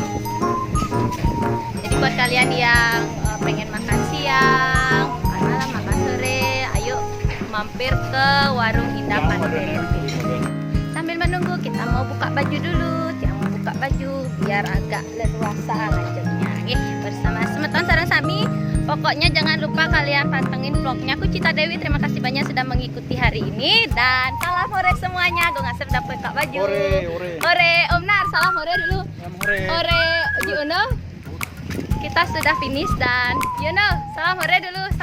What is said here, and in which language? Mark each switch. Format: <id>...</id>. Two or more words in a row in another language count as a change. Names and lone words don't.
<id>Jadi buat kalian yang pengen makan siang, malam, makan sore, ayo mampir ke Warung Indah Pantai Lebih. Sambil menunggu kita mau buka baju dulu. Jangan mau buka baju biar agak leluasa lanjutnya.</id> <ban>Bersama semeton sareng sami.</ban> <id>Pokoknya jangan lupa kalian pantengin vlognya Kucita Dewi. Terima kasih banyak sudah mengikuti hari ini. Dan salam hore semuanya. Gue ngasih udah buka baju. Hore Om Nar, salam hore dulu. Hore Yuno. Kita sudah finish dan Yuno, salam hore dulu.</id>